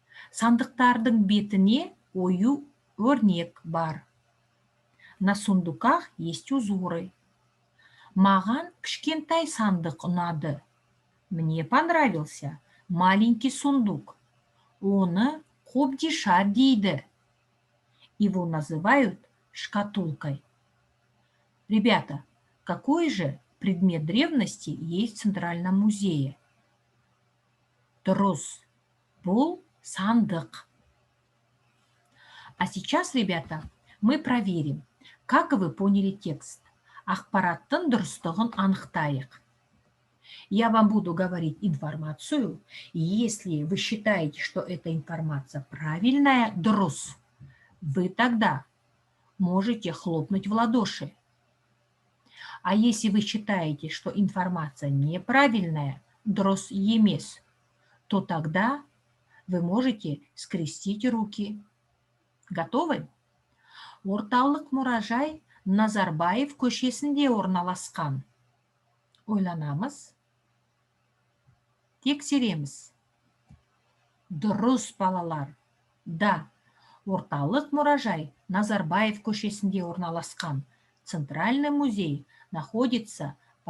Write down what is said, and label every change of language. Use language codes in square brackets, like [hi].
[kk] Сандықтардың бетіне ою өрнек бар. [ru] На сундуках есть узоры. [kk] Маған кішкентай сандық ұнады. [ru] Мне понравился маленький сундук. [kk] Оны қобдиша дейді. [ru] Его называют шкатулкой. Ребята, какой же предмет древности есть в Центральном музее? Дұрыс. [kk] Бұл сандық. [ru] А сейчас, ребята, мы проверим, как вы поняли текст. [kk] Ақпараттың дұрыстығын анықтайық. [ru] Я вам буду говорить информацию, и если вы считаете, что эта информация правильная, дұрыс, вы тогда можете хлопнуть в ладоши. А если вы считаете, что информация неправильная, дұрыс емес, то тогда вы можете скрестить руки. Готовы? [kk] Орталық мұражай Назарбаев көшесінде орналасқан. Ойланамыз. Тексереміз. Дұрыс, балалар. Да. Орталық мұражай Назарбаев көшесінде орналасқан. [ru] Центральный музей находится по